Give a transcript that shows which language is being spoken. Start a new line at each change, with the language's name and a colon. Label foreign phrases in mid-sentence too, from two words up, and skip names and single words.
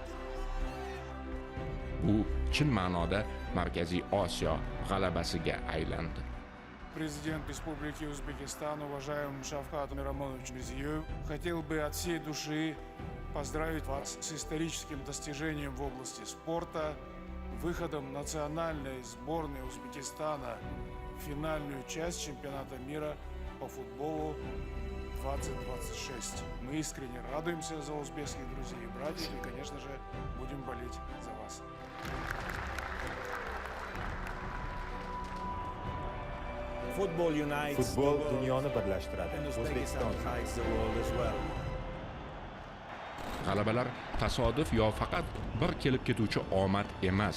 Uzbek: Bu chin ma'noda Markaziy Osiyo g'alabasiga aylandi.
Russian: Президент Республики Узбекистан, уважаемый Шавкат Мирамонович Мирзиёев, хотел бы от всей души поздравить вас с историческим достижением в области спорта, выходом национальной сборной Узбекистана в финальную часть чемпионата мира по футболу 2026. Мы искренне радуемся за узбекских друзей и братьев и, конечно же, будем болеть за вас.
Uzbek: Futbol dunyoni birlashtiradi. O'zbekiston ham. G'alabalar tasodif yo faqat bir kelib ketuvchi omad emas.